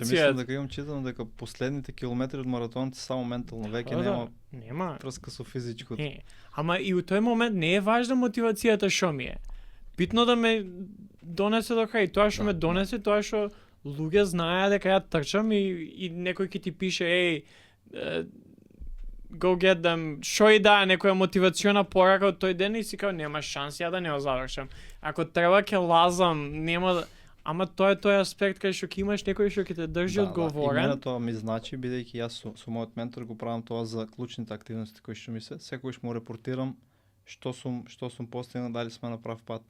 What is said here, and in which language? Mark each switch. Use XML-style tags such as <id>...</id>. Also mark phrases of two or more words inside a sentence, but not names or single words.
<mk>Мислам дека имам читано дека последните километри од маратонот се само ментално, веќе нема врска со физичкото. Ама и у тој момент не е важна мотивацијата што ми е. Битно да ме донесе до крај. Тоа што ме донесе, тоа што луѓе знаеа дека ја трчам и некој ќе ти пише,</mk> <en>go get them,</en> <mk>шо и да, некоја мотивациона порака од тој ден и си као, нема шанс ја да не го завршам. Ако треба ќе лазам, нема. Ама тоа е тој аспект кај што ќе имаш некој што ќе те држи одговорен. И мене тоа ми значи, бидејќи јас со мојот ментор го правам тоа за клучните активности кои што ми се, секогаш му репортирам што сум постигнал, дали сме на прав пат.</mk>